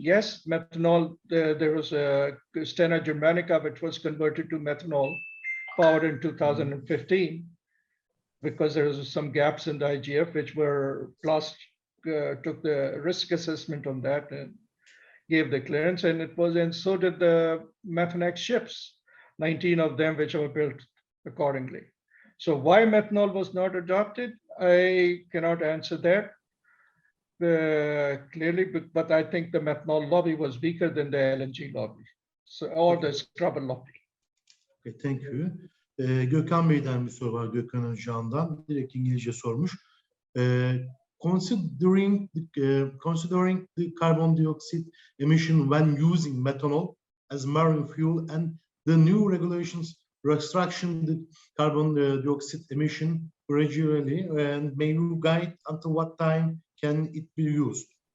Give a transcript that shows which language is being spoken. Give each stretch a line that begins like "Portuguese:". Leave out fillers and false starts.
English: Yes, methanol, there was a Stena Germanica, which was converted to methanol powered in 2015, because there was some gaps in the IGF, which were plus took the risk assessment on that and gave the clearance, and it was, and so did the Methanex ships, 19 of them, which were built accordingly. So why methanol was not adopted, I cannot answer that clearly, but I think the methanol lobby was weaker than the LNG lobby, so, or the scrubber lobby. Okay, thank you.
Turkish: Gökhan Bey'den bir soru var, Gökhan Özcan'dan. Direkt İngilizce sormuş.
English: Considering the carbon dioxide emission when using methanol as marine fuel and the new regulations restriction the carbon dioxide emission gradually, and may you guide until what time can it be used?